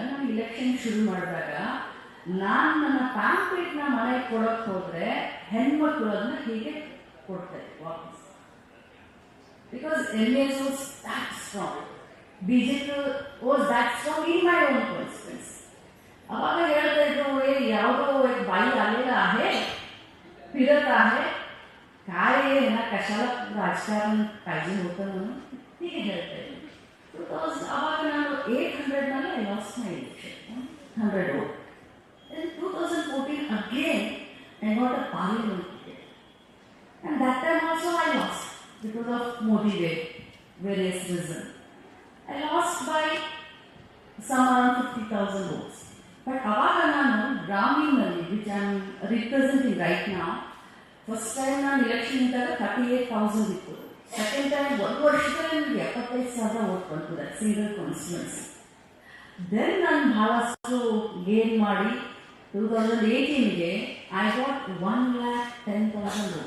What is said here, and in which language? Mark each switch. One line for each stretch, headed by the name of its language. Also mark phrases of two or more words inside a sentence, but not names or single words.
Kannada: ನಾನು ಇಲೆಕ್ಷನ್ ಶುರು ಮಾಡಿದಾಗ ನಾನು ನನ್ನ ಪ್ಯಾಂಪ್ಲೇಟ್ನ ಮನೆಗೆ ಕೊಡೋಕ್ಕೆ ಹೋದರೆ ಹೆಣ್ಮಕ್ಳು ಅದನ್ನ ಹೀಗೆ ಕೊಡ್ತಾರೆ ವಾಪಸ್.
English: because MAS was that strong, BJP was that strong in my own constituency.
Kannada: ಅವಾಗ ಹೇಳ್ತಾ ಇದ್ರು, ಯಾವುದೋ ಬಾಯಿ ಅಲ್ಲೆಲ್ಲ
Marathi: आहे, फिरत आहे, काय ना कशाला राजकारण पाहिजे होतं म्हणून ठीक आहे
Kannada: ಹೇಳ್ತಾ ಇದ್ರು. ಅವಾಗ ನಾನು 800ನಲ್ಲಿ
English: I lost my election, 100 vote. In 2014 again I got a parliament ticket, and that time also I lost because of Modi wave, various reasons. I lost by some around 50,000 votes.
Kannada: But ಅವಾಗ ನಾನು ಗ್ರಾಮೀಣದಲ್ಲಿ,
English: which I am representing right now, first time
Kannada: ನಾನು ಎಲೆಕ್ಷನ್ ಇದ್ದಾಗ 38,000 ಇತ್ತು.
English: second time
Kannada: 1 ವರ್ಷದಲ್ಲಿ ನನಗೆ 75,000 ವೋಟ್ ಬಂತು,
English: single constituency.
Kannada: ದೆನ್ ನಾನು ಬಹಳಷ್ಟು ಗೇನ್ ಮಾಡಿ 2018ಗೆ
English: I got 1,10,000 vote.